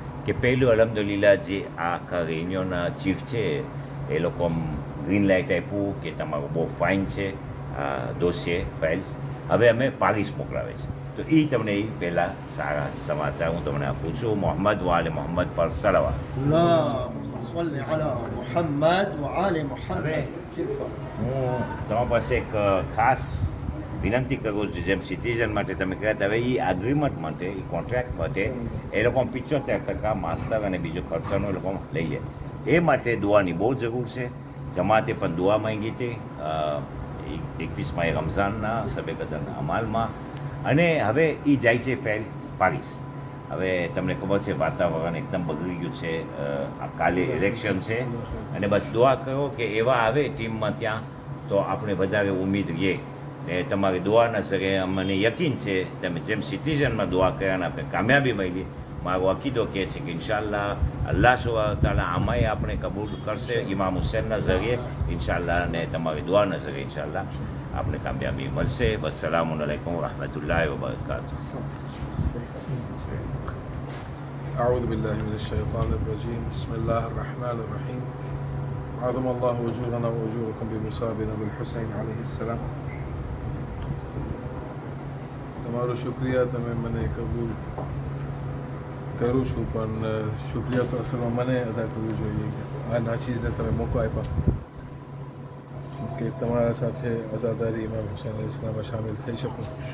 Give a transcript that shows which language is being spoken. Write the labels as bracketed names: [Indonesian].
[Gujarati] કે પહેલું અલહમદુલિલ્લાહ જે આ આખા રેન્યોના ચીફ છે એ લોકો ગ્રીન લાઇટ આપ્યું કે તમારું બહુ ફાઇન છે આ દોષીએ ફાઇલ્સ, હવે અમે પારિસ મોકલાવે છે. તો એ તમને એ પહેલાં સારા સમાચાર હું તમને આપું છું. મોહમ્મદ વાલે મોહમ્મદ પર સલાવા. [Arabic] اللهم صل على محمد وآل محمد. [Gujarati] હું તમારી પાસે એક ખાસ વિનંતી કરું છું, જેમ સિટીઝન માટે તમે કહેતા હવે એ એગ્રીમેન્ટ માટે એ કોન્ટ્રાક્ટ માટે એ લોકો 75% માસ્ટર અને બીજો ખર્ચાનો એ લોકો લઈ લે. એ માટે દુઆની બહુ જરૂર છે. જમાતે પણ દુઆ માંગી હતી 21 રમઝાનના સબે કદરના અમાલમાં, અને હવે એ જાય છે ફેલ પારિસ. હવે તમને ખબર છે વાતાવરણ એકદમ બગડી ગયું છે, આ કાલે ઇલેક્શન છે, અને બસ દુઆ કરો કે એવા આવે ટીમમાં ત્યાં તો આપણે વધારે ઉમ્મીદ રહીએ. ને તમારી દુઆના સરે મને યકીન છે તમે જેમ સિટીઝનમાં દુઆ કર્યાને આપણે કામયાબી મળી. મારો અકીદો કહે છે કે ઇન્શાલ્લાહ અલ્લાહ સુબ્હાનહુ તઆલા આમાંય આપણે કબૂલ કરશે ઇમામ હુસૈનના ઝરીએ ઇન્શાલ્લાહ, અને તમારી દુઆના ઝરીએ ઇન્શાલ્લાહ આપણે કામયાબી મળશે. [Arabic] વસ્સલામુ અલૈકુમ વરહમતુલ્લાહિ વબરકાતુહુ. أعوذ بالله من الشيطان الرجيم بسم الله الرحمن الرحيم عظم الله أجورنا وأجوركم بمصابنا بالحسين عليه السلام. [Gujarati] તમારો શુક્રિયા, તમે મને કબૂલ કરું છું, પણ શુક્રિયા તો અસલમાં મને અદા કરવું જોઈએ કે આ નાચીઝને તમે મોકો આપ્યા કે તમારા સાથે અઝાદારી ઇમામ હુસૈન અલૈહિસ સલામમાં શામિલ થઈ શકું.